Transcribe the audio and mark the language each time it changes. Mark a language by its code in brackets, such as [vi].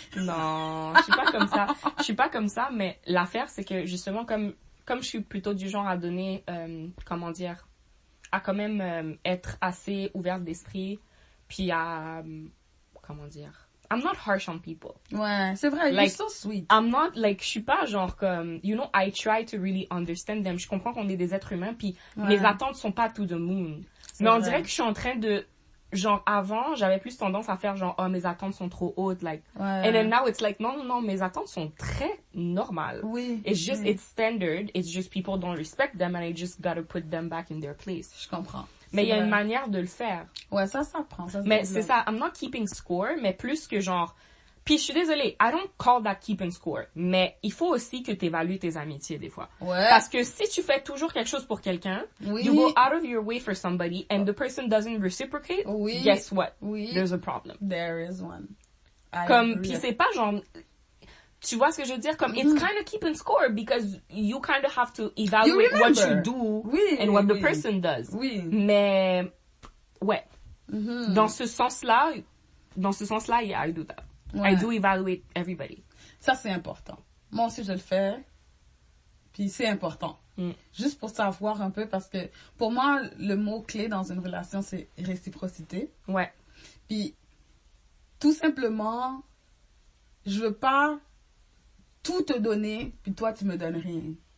[fr] Non, je suis pas comme ça. Je suis pas comme ça, mais l'affaire, c'est que justement, comme je suis plutôt du genre à donner, comment dire, à quand même être assez ouverte d'esprit, puis à, comment dire, [en] I'm not harsh on people. [fr] Ouais, c'est vrai, [en] like, you're so sweet. I'm not, like, [fr] je suis pas genre comme, [en] you know, I try to really understand them. [fr] Je comprends qu'on est des êtres humains, puis mes attentes sont pas [en] to the moon. [fr] Mais on dirait que je suis en train de, genre, avant, j'avais plus tendance à faire genre, oh, mes attentes sont trop hautes, like. [en] And then now it's like, [fr] non, mes attentes sont très normales. Oui. [en] It's just, it's standard. It's just people don't respect them and I just gotta put them back in their place. [fr] Je comprends. Mais il y a une manière de le faire. Ouais, ça prend. Mais c'est ça, [en] I'm not keeping score, [fr] mais plus que genre... Puis je suis désolée, [en] I don't call that keeping score. [fr] Mais il faut aussi que tu évalues tes amitiés des fois. Ouais. Parce que si tu fais toujours quelque chose pour quelqu'un, [en] you go out of your way for somebody and the person doesn't reciprocate, guess what? There's a problem. There is one. [fr] Comme, puis c'est pas genre... Tu vois ce que je veux dire? Comme, [en] it's kind of keeping score because you kind of have to evaluate what you do and what the person does. [fr] Oui. Mais, ouais. Dans ce sens-là, [en] yeah, I do that. I do evaluate everybody. [fr] Ça, c'est important. Moi aussi, je le fais. Puis c'est important. Juste pour savoir un peu, parce que pour moi, le mot-clé dans une relation, c'est réciprocité. Ouais. Puis, tout simplement, je veux pas tout te donner, puis toi, tu me donnes rien.